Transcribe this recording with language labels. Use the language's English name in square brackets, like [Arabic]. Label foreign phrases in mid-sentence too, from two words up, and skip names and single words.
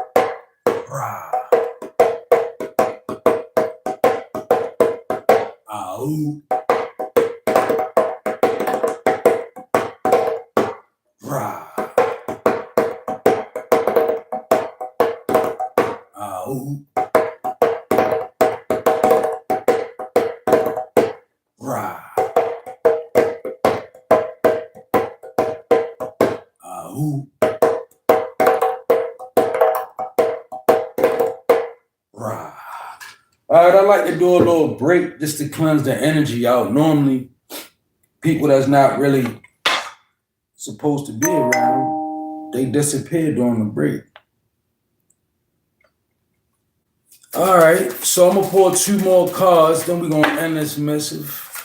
[English] Rah. Ahu. Ra. Ahu. Ra. Ahu. Ra. All right, I like to do a little break just to cleanse the energy out. Normally, people that's not really supposed to be around, they disappear during the break. All right, so I'm gonna pour 2 more cards, then we're gonna end this missive.